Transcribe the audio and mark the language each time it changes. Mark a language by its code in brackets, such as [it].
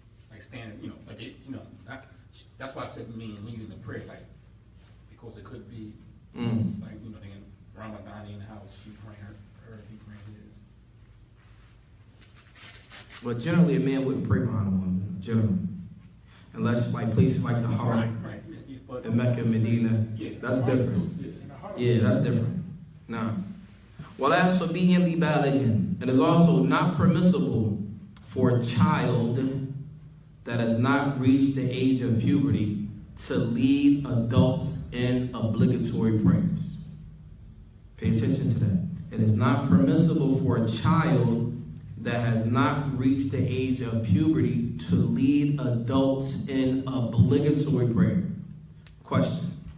[en] Like standing, like it, that's why I said me and leading the prayer, like, because it could be, like, they in Ramadan in the house, she praying her, he praying his. But generally, a man wouldn't pray behind a woman, generally. Unless, like, places like the Haram, Right. But in Mecca, Medina, that's different. Yeah, that's different. [ar] Now, وَلَا صَبِيًّا لِبَالِغٍ. [en] It is also not permissible for a child that has not reached the age of puberty to lead adults in obligatory prayers. Pay attention to that. It is not permissible for a child that has not reached the age of puberty to lead adults in obligatory prayer. Question.